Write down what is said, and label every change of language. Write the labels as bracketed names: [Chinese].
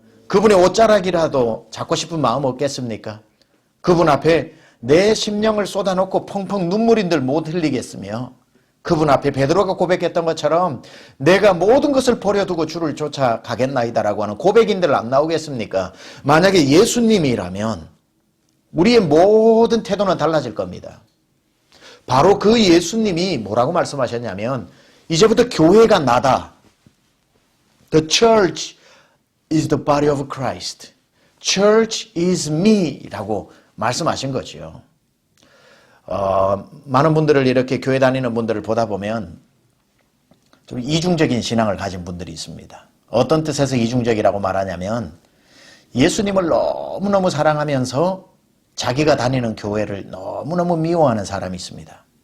[Korean] 그분의 옷자락이라도 잡고 싶은 마음 없겠습니까? 그분 앞에 내 심령을 쏟아놓고 펑펑 눈물인들 못 흘리겠으며 그분 앞에 베드로가 고백했던 것처럼 내가 모든 것을 버려두고 주를 쫓아가겠나이다라고 하는 고백인들 안 나오겠습니까? 만약에 예수님이라면 우리의 모든 태도는 달라질 겁니다. 바로 그 예수님이 뭐라고 말씀하셨냐면 이제부터 교회가 나다. [English] The church is the body of Christ. Church is me [Korean] 라고 말씀하신 거죠. 많은 분들을 이렇게 교회 다니는 분들을 보다 보면 좀 이중적인 신앙을 가진 분들이 있습니다. 어떤 뜻에서 이중적이라고 말하냐면 예수님을 너무너무 사랑하면서 자기가 다니는 교회를 너무너무 미워하는 사람이 있습니다.